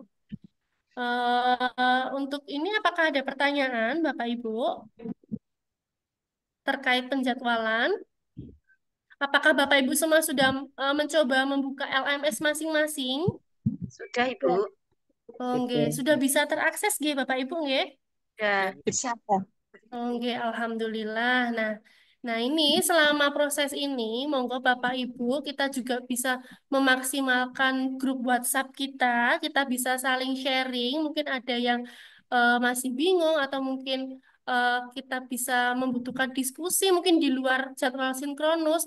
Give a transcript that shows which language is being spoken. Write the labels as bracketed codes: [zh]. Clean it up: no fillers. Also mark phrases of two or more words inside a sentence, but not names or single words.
[id] Untuk ini apakah ada pertanyaan Bapak Ibu terkait penjadwalan? Apakah Bapak Ibu semua sudah mencoba membuka LMS masing-masing? Sudah, Ibu. Oke, sudah bisa terakses nggih Bapak Ibu nggih? Sudah bisa. Oke, alhamdulillah. Nah ini selama proses ini, monggo Bapak Ibu kita juga bisa memaksimalkan grup WhatsApp kita. Kita bisa saling sharing. Mungkin ada yang masih bingung atau mungkin kita bisa membutuhkan diskusi mungkin di luar jadwal sinkronus.